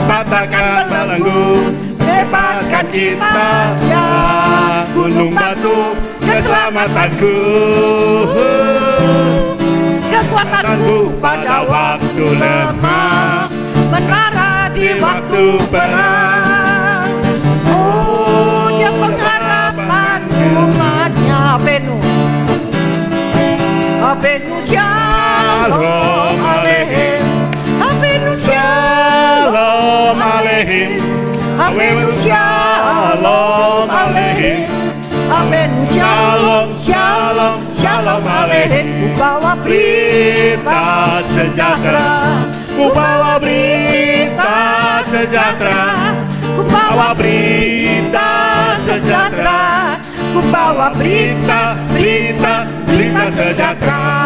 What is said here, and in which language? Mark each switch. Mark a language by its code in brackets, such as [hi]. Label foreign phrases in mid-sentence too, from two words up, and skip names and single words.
[id] patahkan belenggu, bebaskan kita, ya gunung batu keselamatanku, kekuatanku pada waktu lemah, menara di waktu perang. Oh, Dia pengharapan umatnya. [he] אבינו שלום עליכם, אבינו שלום עליכם, אבינו שלום עליכם, אבינו שלום, שלום, שלום עליכם. [id] Ku bawa berita sejahtera, ku bawa berita sejahtera, ku bawa berita sejahtera, ku bawa berita sejahtera.